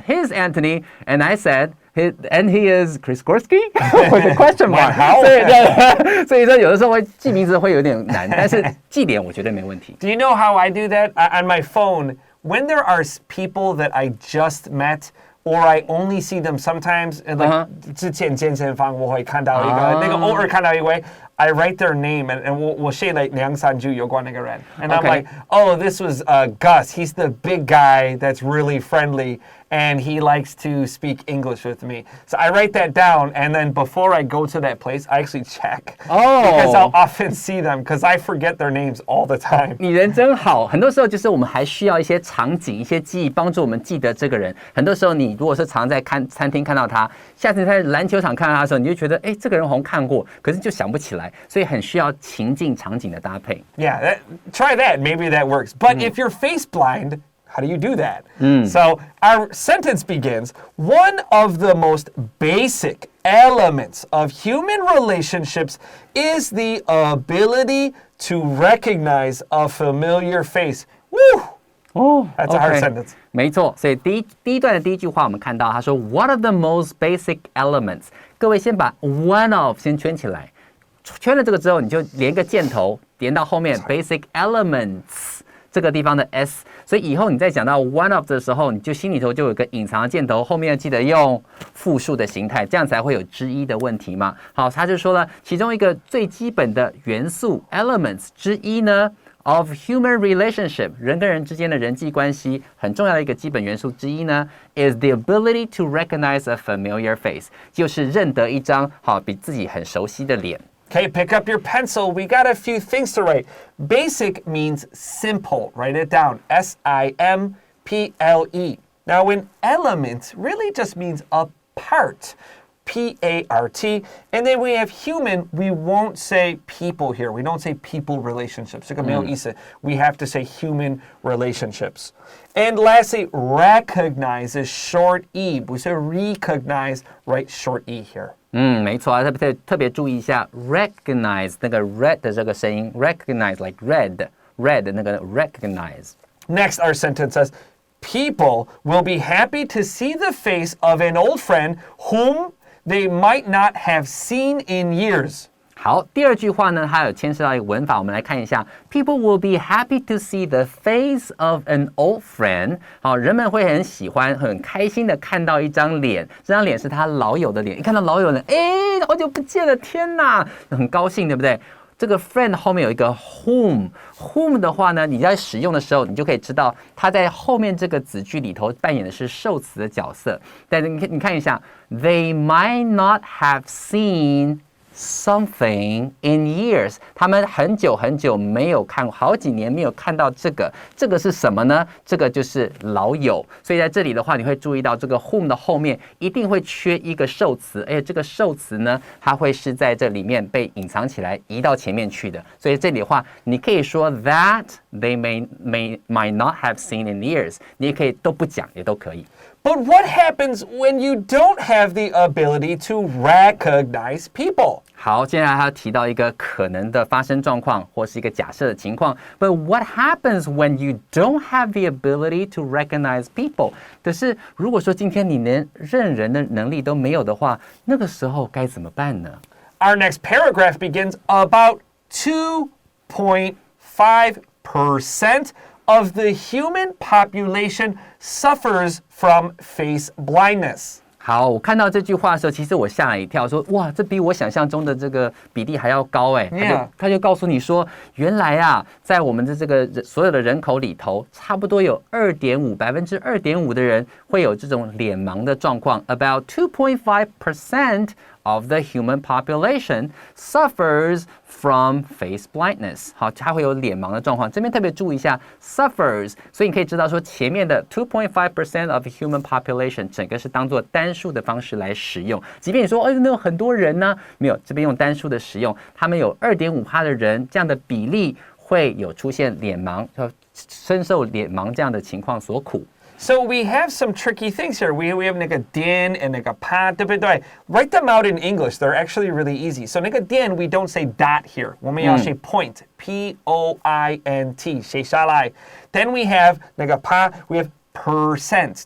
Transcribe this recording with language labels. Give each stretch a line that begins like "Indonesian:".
English: Here's Anthony, and I said.And he is Chris Gorski with a question mark.
Chinese: 所以说有的时候会记名字会有点难，但是记脸我觉得没问题。
English: Do you know how I do that? On my phone, when there are people that I just met, or I only see them sometimes, like
Chinese: 之前健身房我会看到一个，那个偶尔看到一位。
English: I write their name and
Chinese: 我写like2、3句有关那个人
English: and I'm like, oh, this was Gus. He's the big guy that's really friendly and he likes to speak English with me. So I write that down and then before I go to that place, I actually check because I'll often see them because I forget their names all the time.
Chinese: 你人真好，很多时候就是我们还需要一些场景、一些记忆帮助我们记得这个人。很多时候你如果是常在餐厅看到他，下次在篮球场看到他的时候，你就觉得这个人好像看过，可是就想不起来。所以很需要情境场景的搭配。
English: Yeah, try that. Maybe that works. But if you're face blind, how do you do that? So our sentence begins, one of the most basic elements of human relationships is the ability to recognize a familiar face. Woo! That's a hard sentence.
Chinese: 没错，所以第一段的第一句话我们看到他说
English: One of the most basic elements.
Chinese: 各位先把 one of 先圈起来。圈了这个之后，你就连个箭头连到后面 basic elements 这个地方的 s， 所以以后你在讲到 one of 的时候，你就心里头就有一个隐藏的箭头，后面要记得用复数的形态，这样才会有之一的问题嘛。好，他就说了，其中一个最基本的元素 elements 之一呢
English: of human relationship
Chinese: 人跟人之间的人际关系很重要的一个基本元素之一呢
English: is the ability to recognize a familiar face
Chinese: 就是认得一張比自己很熟悉的臉。
English: Okay, pick up your pencil. We got a few things to write. Basic means simple. Write it down. S-I-M-P-L-E. Now, an element really just means a part. P-A-R-T. And then we have human. We won't say people here. We don't say people relationships. We have to say human relationships. And lastly, recognize is short E. We say recognize, write short E here.
Chinese: 没错啊，特别注意一下 recognize 那个 red 的这个声音 recognize like red 那个 recognize.
English: Next, our sentence says, people will be happy to see the face of an old friend whom they might not have seen in years.
Chinese: 好，第二句话呢，它有牵涉到一个文法，我们来看一下。
English: People will be happy to see the face of an old friend。
Chinese: 好，人们会很喜欢、很开心的看到一张脸，这张脸是他老友的脸。一看到老友的脸，好久不见了，天哪，很高兴，对不对？这个 friend 后面有一个 whom 的话呢，你在使用的时候，你就可以知道它在后面这个子句里头扮演的是受词的角色。但是你看一下 ，
English: They might not have seen something in years，
Chinese: 他们很久很久没有看过，好几年没有看到这个是什么呢？这个就是老友。所以在这里的话，你会注意到这个 whom 的后面一定会缺一个受词，而且这个受词呢，它会是在这里面被隐藏起来，移到前面去的。所以这里的话，你可以说
English: that they might not have seen in years，
Chinese: 你也可以都不讲，也都可以。
English: But what happens when you don't have the ability to recognize people?
Chinese: 好，接下来他提到一个可能的发生状况，或是一个假设的情况。
English: But what happens when you don't have the ability to recognize people？
Chinese: 可是如果说今天你连认人的能力都没有的话，那个时候该怎么办呢？
English: Our next paragraph begins about 2.5% of the human population suffers from face blindness.
Chinese: 好，我看到这句话的时候，其实我吓了一跳，说哇，这比我想象中的这个比例还要高哎。他就告诉你说，原来啊，在我们的这个所有的人口里头，差不多有2.5%的人会有这种脸盲的状况。
English: About 2.5% of the human population suffers from face blindness.
Chinese: 好，它会有脸盲的状况。这边特别注意一下 suffers， 所以你可以知道说前面的
English: 2.5% of the human population
Chinese: 整个是当做单数的方式来使用。即便你说那有很多人呢，没有，这边用单数的使用，他们有2.5%的人这样的比例会有出现脸盲，深受脸盲这样的情况所苦。
English: So we have some tricky things here. We have
Chinese: 那个点
English: and
Chinese: 那个pa，对不对？
English: Write them out in English. They're actually really easy. So
Chinese: 那个点
English: we don't say dot here.
Chinese: 我们要写 point. P-O-I-N-T. 写下来。
English: Then we have 那个 pa, we have percent.